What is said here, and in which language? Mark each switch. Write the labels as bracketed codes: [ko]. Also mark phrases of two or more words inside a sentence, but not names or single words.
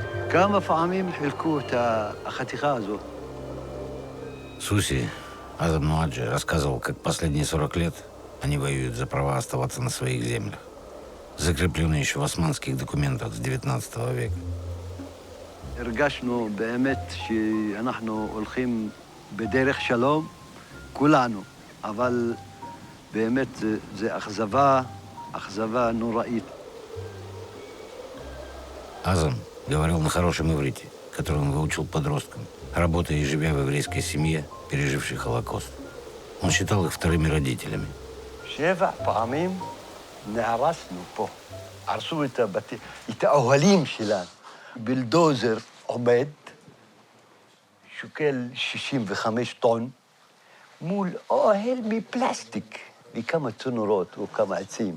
[he] כמה פעמים חילקו את החתיכה הזו? [ru] Суси, Азам Нуаджи, рассказывал, как последние 40 лет они воюют за права оставаться на своих землях, закрепленные еще в османских документах с 19 века. [he] הרגשנו באמת שאנחנו הולכים בדרך שלום, כולנו, אבל באמת זה אכזבה נוראית. [ru] Азам говорил на хорошем иврите, который он выучил подросткам, работая и живя в еврейской семье, пережившей Холокост. Он считал их вторыми родителями. [he] 7 פעמים נהרסנו פה. הרסו את האוהלים שלנו. בלדוזר עומד, שוקל 65 טון, מול אוהל מפלסטיק, מכמה צינורות או כמה עצים.